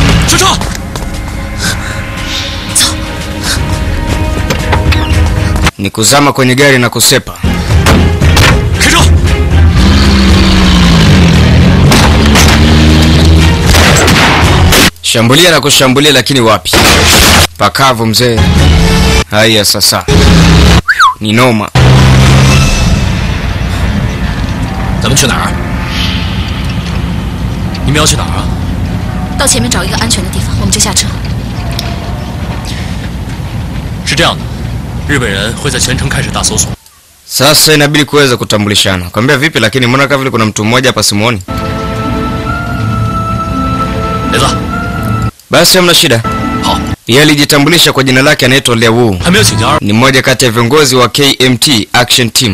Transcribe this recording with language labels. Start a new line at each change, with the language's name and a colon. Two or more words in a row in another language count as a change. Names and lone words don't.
Swahili: Ni kuzama kwenye gari na kusepa. Shambulia na kushambulia lakini wapi? Pakavu mzee. Haya sasa. Ni noma.
Chinese: 咱们去哪儿？你们要去哪儿啊？到前面找一个安全的地方，我们就下车。是这样的，日本人会在全城开始大搜索。
Swahili: Sasa inabidi kuweza kutambulishana. Kwambia vipi lakini mbona kama vile kuna mtu mmoja hapa simuoni? Leza. Basi hamna shida. Yeye alijitambulisha kwa jina lake, anaitwa Liu. Ni mmoja kati ya viongozi wa KMT Action Team.